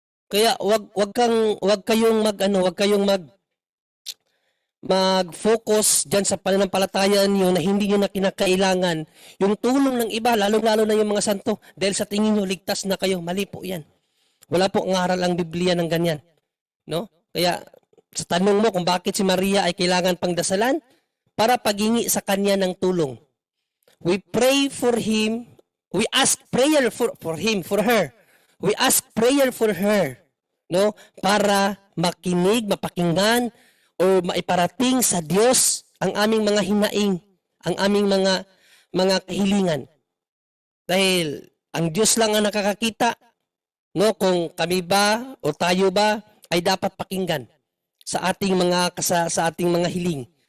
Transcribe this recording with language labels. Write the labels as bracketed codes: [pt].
[tl] Kaya wag kayong mag-focus diyan sa pananampalataya niyo na hindi niyo na kinakailangan yung tulong ng iba, lalo-lalo na yung mga santo, dahil sa tingin niyo ligtas na kayo. Mali po 'yan. Wala po ngaral ang Biblia ng ganyan, no? Kaya sa tanong mo kung bakit si Maria ay kailangan pang dasalan, para paghingi sa kanya ng tulong. [en] We pray for him, we ask prayer for him, for her. We ask prayer for her, no? [tl] Para makinig, mapakinggan, o maiparating sa Diyos ang aming mga hinaing, ang aming mga kahilingan. Dahil ang Diyos lang ang nakakakita, no, kung kami ba o tayo ba ay dapat pakinggan sa ating mga hiling.